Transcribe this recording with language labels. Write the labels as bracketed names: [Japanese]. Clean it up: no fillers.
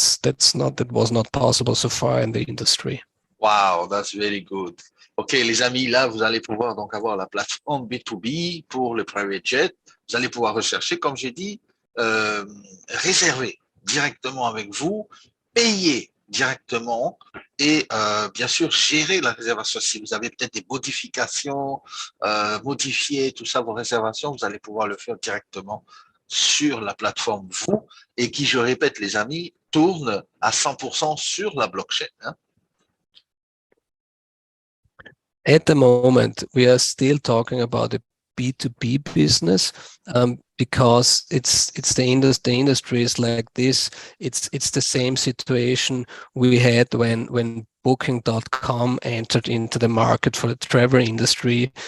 [English] That was not possible so far in the industry. Wow, that's very good. [French] Ok, les amis, là, vous allez pouvoir donc avoir la plateforme B2B pour le private jet. Vous allez pouvoir rechercher, comme j'ai dit, réserver directement avec vous, payer directement et bien sûr gérer la réservation. Si vous avez peut-être des modifications, modifier tout ça, vos réservations, vous allez pouvoir le faire directement sur la plateforme Voo, et qui, je répète les amis, tourne à 100% sur la blockchain. Hein. [English] At the moment, we are still talking about a B2B business, because it's the industry is like this. It's the same situation we had when Booking.com entered into the market for the travel industry.